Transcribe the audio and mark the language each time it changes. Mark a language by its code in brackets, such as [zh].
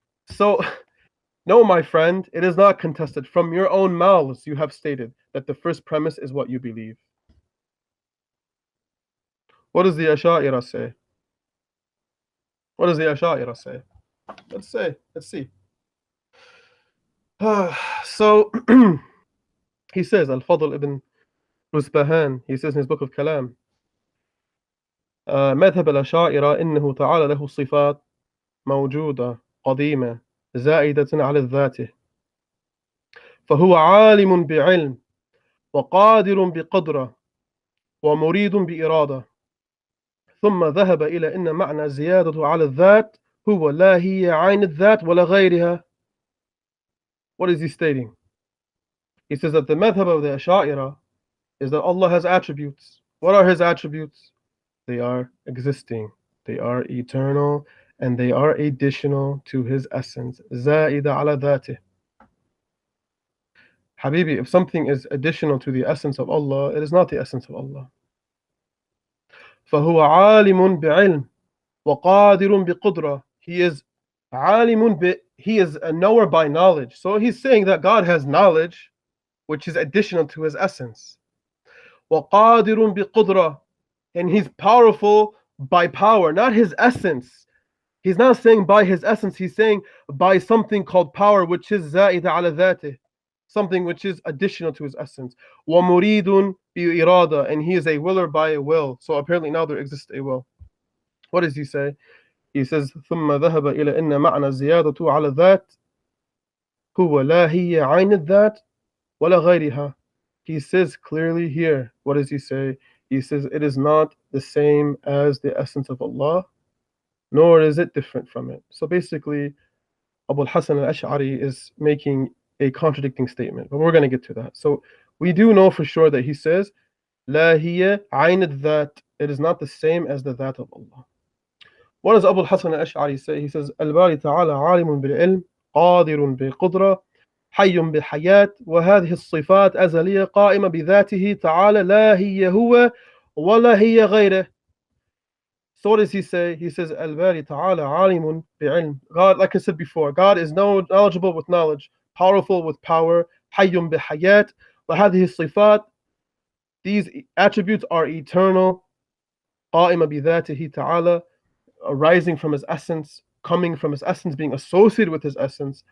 [en] So, no, my friend, it is not contested. From your own mouths, you have stated that the first premise is what you believe. What does the Asha'ira say? What does the Asha'ira say? Let's see. So, he says, Al-Fadl ibn Rusbahan, he says in his book of Kalam, [ar] مذهب الأشاعرة إنه تعالى له صفات موجودة قديمة زائدة على الذات فهو عالم بعلم وقادر بقدرة ومريد بإرادة ثم ذهب إلى أن معنى زيادة على الذات هو لا هي عين الذات ولا غيرها. [en] What is he stating? He says that the madhab of the Asha'ira is that Allah has attributes. What are his attributes? They are existing, they are eternal, and they are additional to his essence. [ar] زائدة على ذاته. [en] Habibi, if something is additional to the essence of Allah, it is not the essence of Allah. [ar] فهو عالم بعلم وقادر بقدرة. [en] He is عالم he is a knower by knowledge. So he's saying that God has knowledge, which is additional to his essence. [ar] وقادر بقدرة, [en] and he's powerful by power, not his essence. He's not saying by his essence, he's saying by something called power, which is [ar] زائدة على ذاته, [en] something which is additional to his essence. [ar] ومريد بإرادة, [en] and he is a willer by a will. So apparently now there exists a will. What does he say? He says [ar] ثم ذهب إلى أن معنى الزيادة على الذات هو لا هي عين الذات ولا غيرها. [en] He says clearly here, what does he say? He says it is not the same as the essence of Allah, nor is it different from it. So basically, Abu al-Hasan al-Ash'ari is making a contradicting statement, but we're going to get to that. So we do know for sure that he says [ar] لا هي عين الذات, [en] it is not the same as the that of Allah. What does Abu al-Hasan al-Ash'ari say? He says [ar] الباري تعالى عالم بالعلم قادر بقدرة حي بحياة وهذه الصفات أزلية قائمة بذاته تعالى لا هي هو ولا هي غيره. [en] So what does he say? He says [ar] الباري تعالى عالم بعلم. [en] God, like I said before, God is knowledgeable with knowledge, powerful with power, [ar] حي بحياة وهذه الصفات, [en] these attributes are eternal, [ar] قائمة بذاته تعالى, [en] arising from his essence, coming from his essence, being associated with his essence.